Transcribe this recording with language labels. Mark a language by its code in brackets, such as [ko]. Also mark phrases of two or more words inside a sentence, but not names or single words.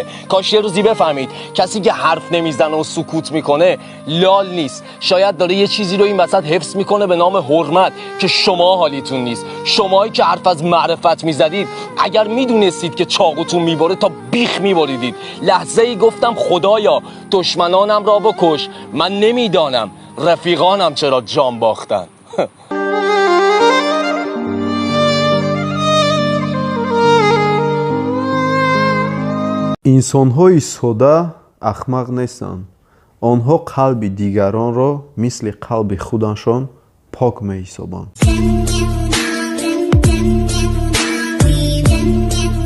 [fa] کاش یه روزی بفهمید کسی که حرف نمیزنه و سکوت میکنه لال نیست، شاید داره یه چیزی رو این وسط حفظ میکنه به نام حرمت که شما حالیتون نیست. شمایی که حرف از معرفت میزدید، اگر میدونستید که چاقوتون میبره تا بیخ میبریدید. لحظه ای گفتم خدایا دشمنانم را بکش، من نمیدانم رفیقانم چرا جان باختن. [tg] инсонҳои сода ахмақ нестанд. онҳо қалби дигаронро мисли қалби худаншон пок меҳисобанд.